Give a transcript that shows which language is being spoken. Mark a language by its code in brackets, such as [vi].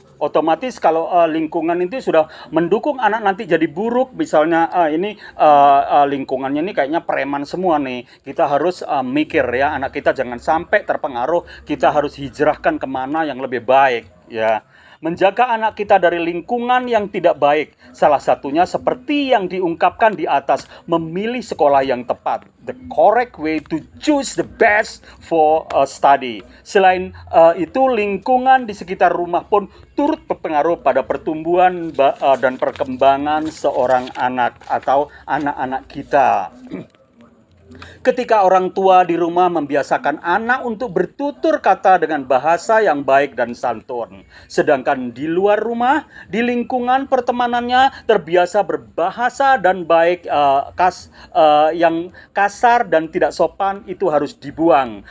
[id] Otomatis kalau lingkungan itu sudah mendukung anak nanti jadi buruk, misalnya lingkungannya ini kayaknya preman semua nih. Kita harus mikir ya, anak kita jangan sampai terpengaruh. Kita harus hijrahkan kemana yang lebih baik ya. Menjaga anak kita dari lingkungan yang tidak baik. Salah satunya seperti yang diungkapkan di atas, memilih sekolah yang tepat. [en] The correct way to choose the best for study. [id] Selain itu, lingkungan di sekitar rumah pun turut berpengaruh pada pertumbuhan dan perkembangan seorang anak atau anak-anak kita. Ketika orang tua di rumah membiasakan anak untuk bertutur kata dengan bahasa yang baik dan santun, sedangkan di luar rumah, di lingkungan pertemanannya terbiasa berbahasa dan baik yang kasar dan tidak sopan, itu harus dibuang.